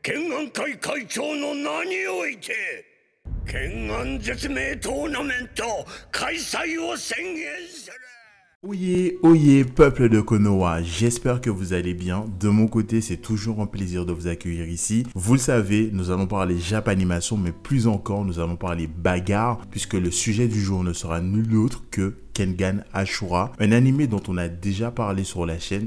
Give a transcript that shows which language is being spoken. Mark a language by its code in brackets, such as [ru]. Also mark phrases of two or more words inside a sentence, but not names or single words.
[ja] 剣願会会長の名において剣願絶命トーナメント開催を宣言する。 [fr] Oyez, oyez, peuple de Konoha, j'espère que vous allez bien. De mon côté, c'est toujours un plaisir de vous accueillir ici. Vous le savez, nous allons parler Japanimation, mais plus encore, nous allons parler bagarre, puisque le sujet du jour ne sera nul autre que Kengan Ashura, un animé dont on a déjà parlé sur la chaîne.